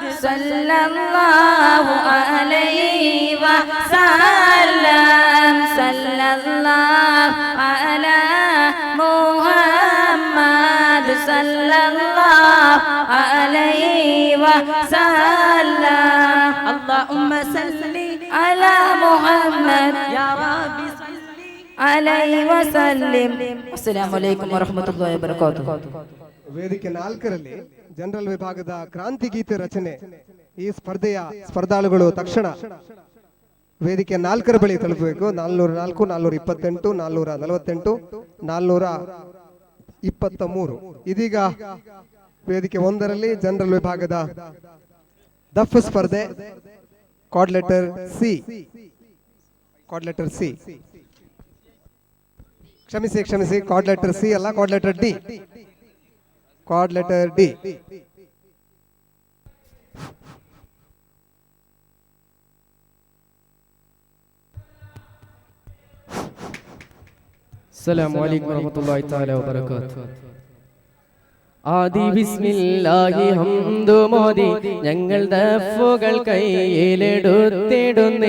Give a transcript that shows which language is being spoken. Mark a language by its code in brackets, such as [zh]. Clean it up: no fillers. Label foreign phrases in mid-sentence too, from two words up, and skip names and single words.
[ar] صلى الله عليه وسلم صلى الله على محمد صلى الله عليه وسلم اللهم صل على محمد يا ربي عليه وسلم. السلام عليكم ورحمة الله وبركاته. [kn] ವೇದಿಕೆ 4ರಲ್ಲಿ ಜನರಲ್ ವಿಭಾಗದ ಕ್ರಾಂತಿ ಗೀತೆ ರಚನೆ. ಈ ಸ್ಪರ್ಧೆಯ ಸ್ಪರ್ಧಾಳುಗಳು ತಕ್ಷಣ ವೇದಿಕೆ 4ರ ಬಳಿ ತಲುಪಬೇಕು. 404, 428, 448, 423. ಇದೀಗ ವೇದಿಕೆ 1ರಲ್ಲಿ ಜನರಲ್ ವಿಭಾಗದ ದಫ್ ಸ್ಪರ್ಧೆ. [en] card letter C. ಕ್ಷಮಿಸಿ, card letter C ಅಲ್ಲ, card letter D. card letter D. [ar] السلام عليكم ورحمة الله تعالى وبركاته. [ml] ആദി ബിസ്മില്ലാഹി ഹംദു മോദി ഞങ്ങൾ ദഫുകൾ കയ്യിലെടുത്തിടുന്നേ.